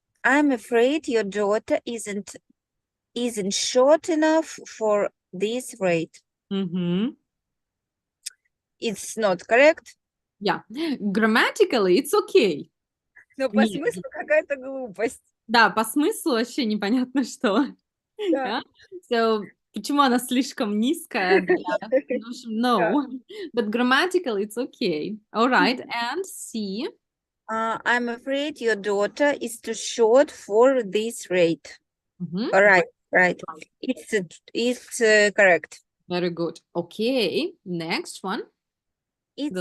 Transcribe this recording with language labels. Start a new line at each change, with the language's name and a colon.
English: I'm afraid your daughter isn't short enough for this rate. It's not correct. Yeah. Grammatically, it's okay.
Russian: Но по смыслу какая-то глупость. Да, по смыслу вообще непонятно что. Да.
English: Yeah?
Russian: So, почему она слишком низкая?
English: No. But grammatically, it's okay. All right. And C. I'm afraid your daughter is too short for this rate. All Right. It's correct. Very good. Okay. Next one. The